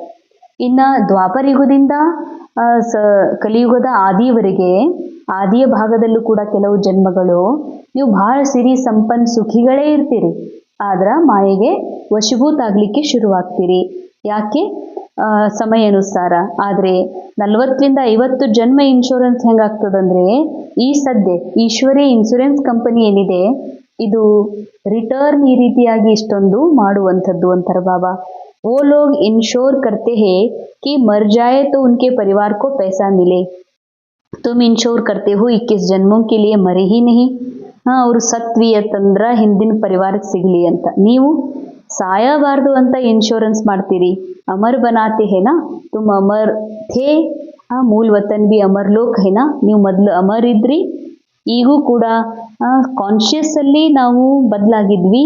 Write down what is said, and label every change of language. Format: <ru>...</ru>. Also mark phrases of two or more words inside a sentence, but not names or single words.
<kn>ಇನ್ನು ದ್ವಾಪರಯುಗದಿಂದ ಕಲಿಯುಗದ ಆದಿಯವರೆಗೆ, ಆದಿಯ ಭಾಗದಲ್ಲೂ ಕೂಡ ಕೆಲವು ಜನ್ಮಗಳು ನೀವು ಭಾಳ ಸಿರಿ ಸಂಪನ್ನ ಸುಖಿಗಳೇ ಇರ್ತೀರಿ, ಆದ್ರೆ ಮಾಯೆಗೆ ವಶೀಭೂತ ಆಗಲಿಕ್ಕೆ ಶುರುವಾಗ್ತೀರಿ. ಯಾಕೆ? ಸಮಯ ಅನುಸಾರ. ಆದರೆ 40ರಿಂದ 50 ಜನ್ಮ ಇನ್ಶೂರೆನ್ಸ್ ಹೆಂಗಾಗ್ತದಂದರೆ, ಈ ಸದ್ಯ ಈಶ್ವರಿ</kn> <en>insurance company</en> <kn>ಏನಿದೆ ಇದು ರಿಟರ್ನ್ ಈ ರೀತಿಯಾಗಿ ಇಷ್ಟೊಂದು ಮಾಡುವಂಥದ್ದು ಅಂತಾರೆ ಬಾಬಾ.</kn> <hi>वो लोग इंश्योर करते हैं कि मर जाए तो उनके परिवार को पैसा मिले, तुम इंश्योर करते हो 21 जन्मों के लिए मरे ही नहीं.</hi> <kn>ಅವರು ಸತ್ವಿ ಅಂತಂದ್ರೆ ಹಿಂದಿನ ಪರಿವಾರಕ್ಕೆ ಸಿಗಲಿ ಅಂತ. ನೀವು ಸಾಯಬಾರ್ದು ಅಂತ ಇನ್ಶೂರೆನ್ಸ್ ಮಾಡ್ತೀರಿ.</kn> <hi>अमर बनाते है ना, तुम अमर थे, मूल वतन भी अमर लोक है ना,</hi> <kn>ನೀವು ಮೊದಲು ಅಮರ್ ಇದ್ರಿ, ಈಗೂ ಕೂಡ ಕಾನ್ಷಿಯಸ್ಸಲ್ಲಿ ನಾವು ಬದಲಾಗಿದ್ವಿ.</kn>